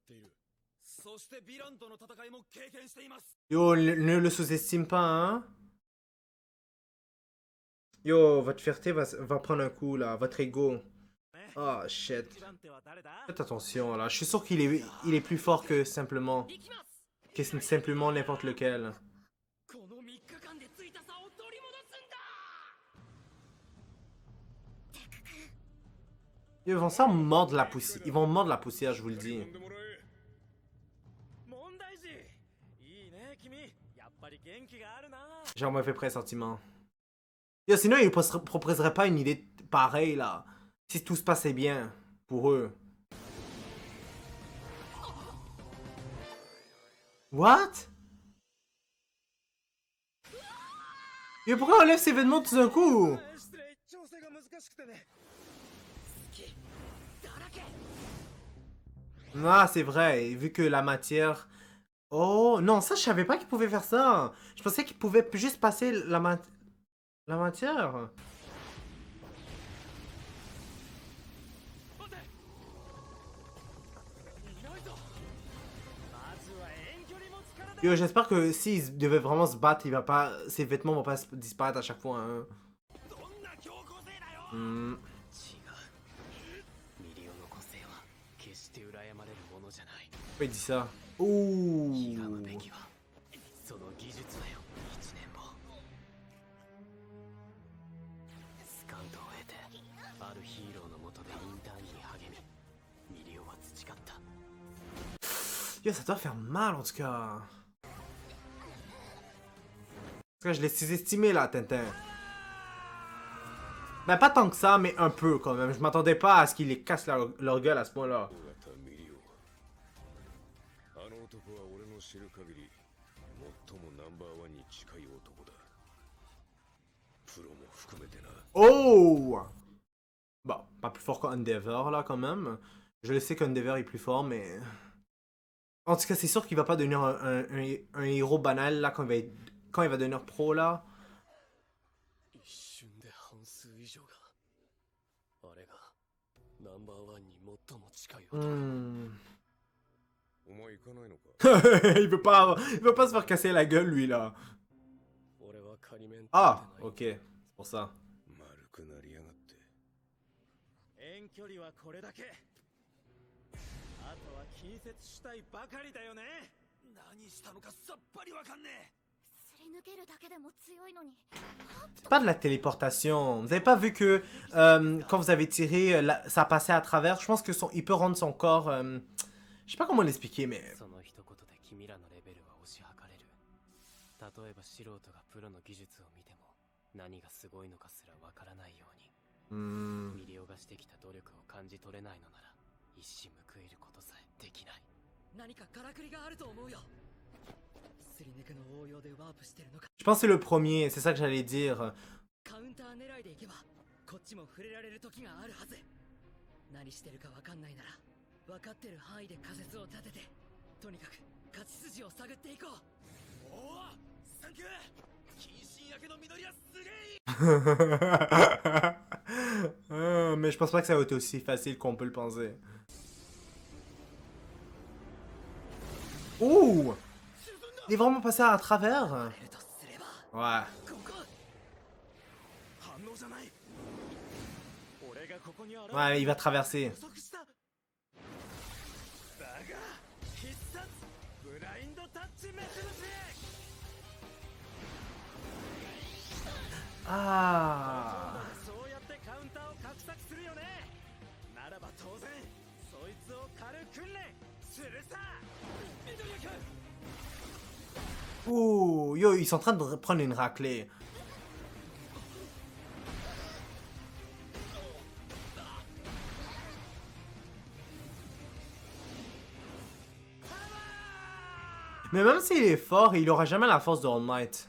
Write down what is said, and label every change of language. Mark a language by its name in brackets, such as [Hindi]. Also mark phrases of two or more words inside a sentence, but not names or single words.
[French] Yo, ne le sous-estime pas, hein? Yo, votre fierté va prendre un coup, là. Votre ego. [English] Oh, shit. [French] Faites attention, là. Je suis sûr il est plus fort que simplement... Que simplement n'importe lequel. [Japanese] この3日間でついた差を取り戻すんだ。 [French] Ils vont s'en mordre la poussière. Ils vont mordre la poussière, je vous le dis. [Japanese] 問題児いいね君やっぱり元気があるな。 [French] J'ai un mauvais pressentiment. Yo, sinon, ils ne proposeraient pas une idée pareille, là. Si tout se passait bien. Pour eux. What? Yo, pourquoi on enlève ces vêtements tout d'un coup? [Japanese] 失礼調整が難しくてね。好きだらけ。 [French] Ah, c'est vrai. Et vu que la matière... Oh, non, ça, je savais pas qu'ils pouvaient faire ça. Je pensais qu'ils pouvaient juste passer la matière. [Japanese] 待て。いないぞ。まずは遠距離持つからだ。 [French] Yo, j'espère que s'ils devaient vraiment se battre, il va pas... Ses vêtements vont pas disparaître à chaque fois, hein. [Japanese] どんな強行性だよ。 Hmm. 違う。ミリオの個性は決して羨まれるものじゃない。 [French] Pourquoi il dit ça? Ouh. [Japanese] ひがむべきはその技術だよ。一年後スカウトを経てあるヒーローのもとでインターンに励みミリオは培った。 [French] Yo, ça doit faire mal en tout cas. En tout cas, je l'ai sous-estimé là, Tintin. Ben, pas tant que ça, mais un peu quand même. Je m'attendais pas à ce qu'ils les cassent leur gueule à ce point-là. [Japanese] あの男は俺の知る限り最もナンバーワンに近い男だ。プロも含めてな。 Oh! [French] Bon, pas plus fort qu'Endeavor là quand même. Je le sais qu'Endeavor est plus fort, mais... En tout cas, c'est sûr qu'il va pas devenir un héros banal là quand il va devenir pro là. [Japanese] 一瞬で半数以上があれがナンバーワンに最も近い男。 Hmm. お前行かないのか。 [French] il veut pas se faire casser la gueule lui là. [Japanese] 俺は仮面 [French] Ah, ok, c'est pour ça. [Japanese] 丸くなりやがって。遠距離はこれだけ。あとは近接したいばかりだよね。何したのかさっぱりわかんねえ。すり抜けるだけでも強いのに。 [French] C'est pas de la téléportation. Vous avez pas vu que quand vous avez tiré, ça passait à travers. Je pense que il peut rendre son corps... je sais pas comment l'expliquer, mais... [Japanese] その一言で君らのレベルは推し量れる。例えば素人がプロの技術を見ても何がすごいのかすらわからないように。 Hmm. ミリオがしてきた努力を感じ取れないのなら一矢報いることさえできない。何かからくりがあると思うよ。すり抜けの応用でワープしてるのか。 [French] Je pense que c'est le premier, c'est ça que j'allais dire. [Japanese] カウンター狙いでいけばこっちも触れられる時があるはず。何してるかわかんないなら分かってる範囲で仮説を立ててとにかく勝ち筋を探っていこう。おおサンキュー。近親焼けの緑はすげえいい。 [French] Mais je pense pas que ça va être aussi facile qu'on peut le penser. Ouh! Il est vraiment passé à travers? [Japanese] 出るとすれば [French] Ouais. [Japanese] ここ反応じゃない。俺がここに現れ [French] Ouais, il va traverser. [Japanese] 予測した。だが必殺ブラインドタッチメスル Ah! そうやってカウンターを画策するよね。ならば当然そいつを狩る訓練するさ。緑谷君 Ouh! [French] Yo, ils sont en train de prendre une raclée. Mais même s'il est fort, il aura jamais la force de All Might.